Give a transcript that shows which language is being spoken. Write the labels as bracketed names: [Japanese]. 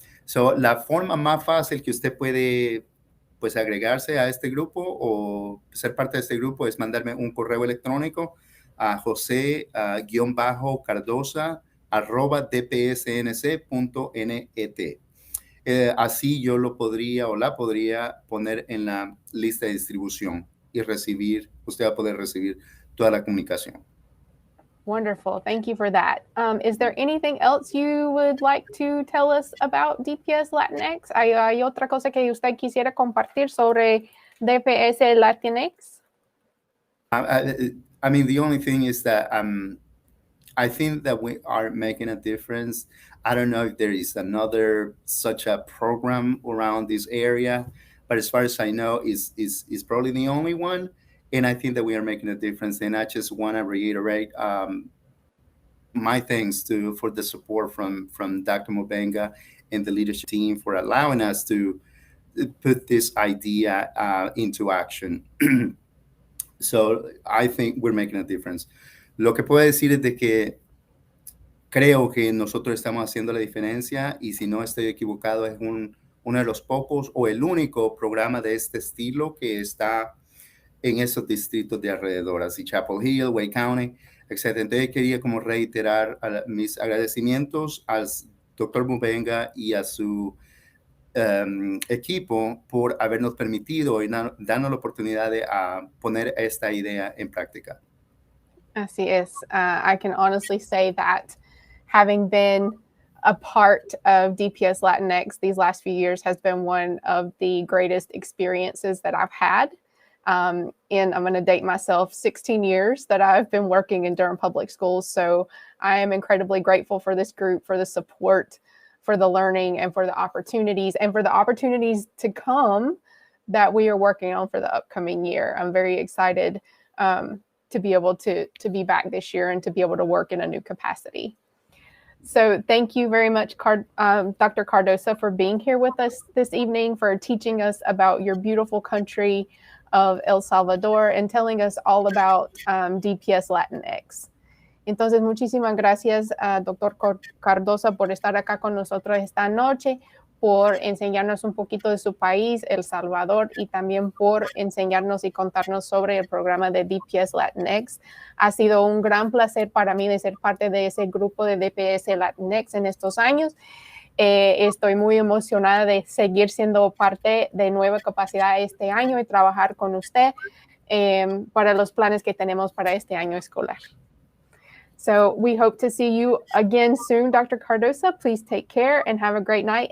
[English] So, [Spanish] la forma más fácil que usted puede pues agregarse a este grupo o ser parte de este grupo es mandarme un correo electrónico a jose_cardoza@dpsnc.net. Así yo lo podría o la podría poner en la lista de distribución y usted va a poder recibir toda la comunicación. [English] Wonderful. Thank you for that. Is there anything else you would like to tell us about DPS Latinx? [Spanish] ¿Hay otra cosa que usted quisiera compartir sobre DPS Latinx? [English] I mean, the only thing is that I think that we are making a difference. I don't know if there is another such a program around this area, but as far as I know, is probably the only one. And I think that we are making a difference. And I just want to reiterate my thanks for the support from Dr. Mubenga and the leadership team for allowing us to put this idea into action. So I think we're making a difference. [Spanish] Lo que puedo decir es de que creo que nosotros estamos haciendo la diferencia y si no estoy equivocado es uno de los pocos o el único programa de este estilo que está en esos distritos de alrededor, así Chapel Hill, Wake County, etc. Entonces quería como reiterar mis agradecimientos al doctor Mubenga y a su equipo por habernos permitido y darnos la oportunidad de poner esta idea en práctica. Así es. [English] I can honestly say that having been a part of DPS Latinx these last few years has been one of the greatest experiences that I've had. And I'm going to date myself, 16 years that I've been working in Durham Public Schools. So I am incredibly grateful for this group, for the support, for the learning, and for the opportunities, and for the opportunities to come that we are working on for the upcoming year. I'm very excited to be able to be back this year and to be able to work in a new capacity. So thank you very much, Dr. Cardoza, for being here with us this evening, for teaching us about your beautiful country, of El Salvador and telling us all about DPS Latinx. [Spanish] Entonces, muchísimas gracias, Dr. Cardoza, por estar acá con nosotros esta noche, por enseñarnos un poquito de su país, El Salvador, y también por enseñarnos y contarnos sobre el programa de DPS Latinx. Ha sido un gran placer para mí de ser parte de ese grupo de DPS Latinx en estos años. Estoy muy emocionada de seguir siendo parte de Nueva Capacidad este año y trabajar con usted para los planes que tenemos para este año escolar. [English] So we hope to see you again soon, Dr. Cardoza. Please take care and have a great night.